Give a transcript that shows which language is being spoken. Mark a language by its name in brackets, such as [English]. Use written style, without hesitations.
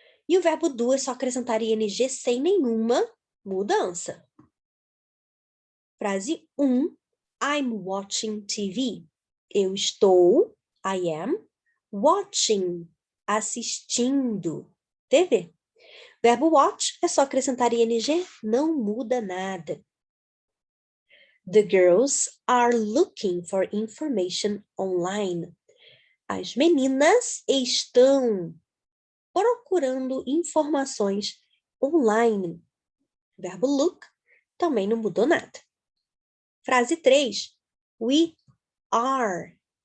[Portuguese] E o verbo do é só acrescentar ing sem nenhuma mudança. Frase 1. [English] I'm watching TV. [Portuguese] Eu estou, [English] I am, watching, [Portuguese] assistindo [English] TV. [Portuguese] Verbo watch é só acrescentar ing, não muda nada. [English] The girls are looking for information online. [Portuguese] As meninas estão procurando informações online. Verbo look também não mudou nada. Frase 3. [English] We are.